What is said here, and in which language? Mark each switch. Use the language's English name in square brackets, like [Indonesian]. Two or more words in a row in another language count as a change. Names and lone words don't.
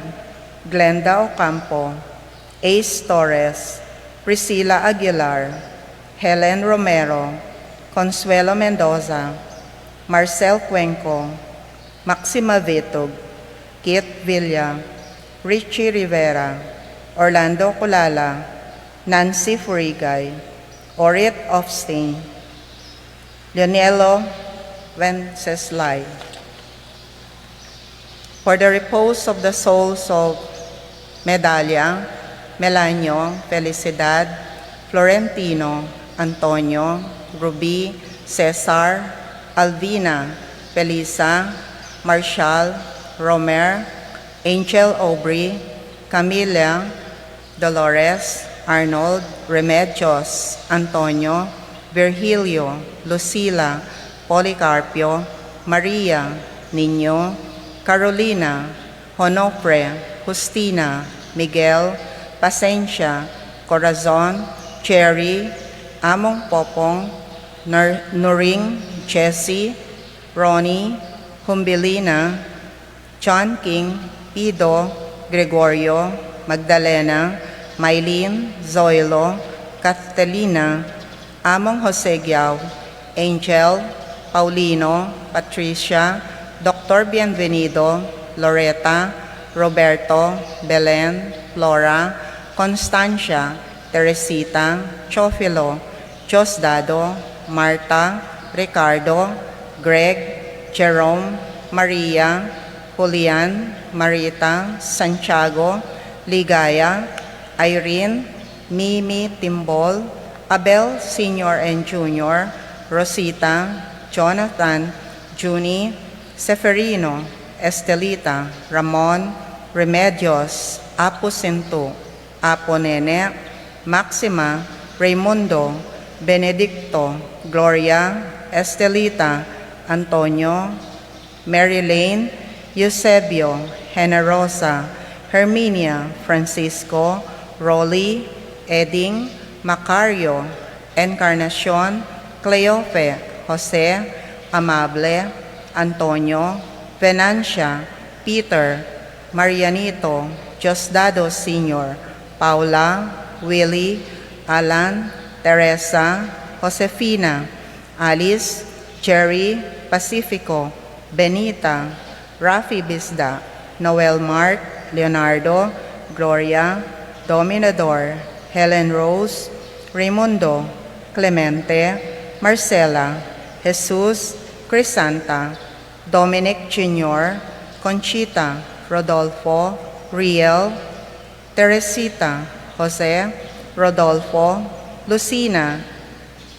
[English] Glenda Ocampo, Ace Torres, Priscilla Aguilar, Helen Romero, Consuelo Mendoza, Marcel Cuenco, Maxima Vitug, Kit Villa, Richie Rivera, Orlando Colala, Nancy Furigay, Orit Ofstein, Leonelo Wenceslay. For the repose of the souls of Medalia, Melanio, Felicidad, Florentino, Antonio, Ruby, Cesar, Alvina, Felisa, Marshall, Romer, Angel Aubrey, Camila, Dolores, Arnold, Remedios, Antonio, Virgilio, Lucila, Policarpio, Maria, Niño, Carolina, Honofre, Justina, Miguel, Pasencia, Corazon, Cherry, Among Popong, Nuring, Jessie, Ronnie, Humbilina, John King, Pido, Gregorio, Magdalena, Mylene, Zoilo, Catalina, Among Jose Giao, Angel, Paulino, Patricia, Dr. Bienvenido, Loretta, Roberto, Belen, Flora, Constancia, Teresita, Chofilo, Josdado, Marta, Ricardo, Greg, Jerome, Maria, Julian, Marita, Santiago, Ligaya, Irene, Mimi Timbol, Abel Sr. and Jr., Rosita, Jonathan, Junie, Seferino, Estelita, Ramon, Remedios, Apo Sinto, Apo Nene, Maxima, Raimundo, Benedicto, Gloria, Estelita, Antonio, Mary Lane, Eusebio, Generosa, Herminia, Francisco, Rolly, Eding, Macario, Encarnacion, Cleofe, Jose, Amable, Antonio, Venancia, Peter, Marianito, Diosdado Sr., Paula, Willie, Alan, Teresa, Josefina, Alice, Jerry, Pacifico, Benita, Rafi Bisda, Noel Mark, Leonardo, Gloria, Dominador, Helen Rose, Raimundo, Clemente, Marcela, Jesus, Crisanta, Dominic Jr., Conchita, Rodolfo, Riel, Teresita, Jose, Rodolfo, Lucina,